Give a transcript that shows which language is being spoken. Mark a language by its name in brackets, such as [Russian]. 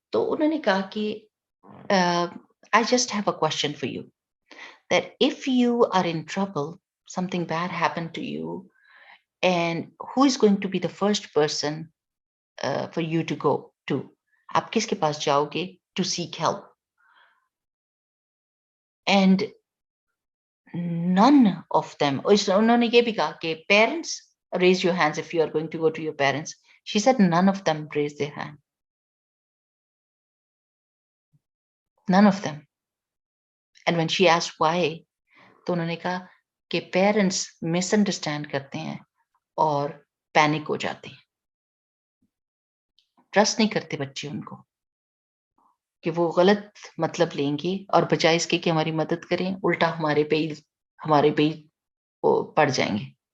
[Urdu] تو انہوں نے کہا کہ [English] I just have a question for you, that if you are in trouble, something bad happened to you, and who is going to be the first person for you to go to? [Urdu] آپ کس کے پاس جاؤ گے [English] to seek help? And none of them, [Urdu] انہوں نے یہ بھی کہا کہ [English] parents, raise your hands if you are going to go to your parents. She said none of them raised their hand. None of them. And when she asked why, [Urdu] تو انہوں نے کہا کہ پیرنٹس مس انڈرسٹینڈ کرتے ہیں اور panic ہو جاتے ہیں. ٹرسٹ نہیں کرتے بچے ان کو، کہ وہ غلط مطلب لیں گے، اور بجائے اس کے کہ ہماری مدد کریں، الٹا ہمارے پہ ہی پڑ جائیں گے.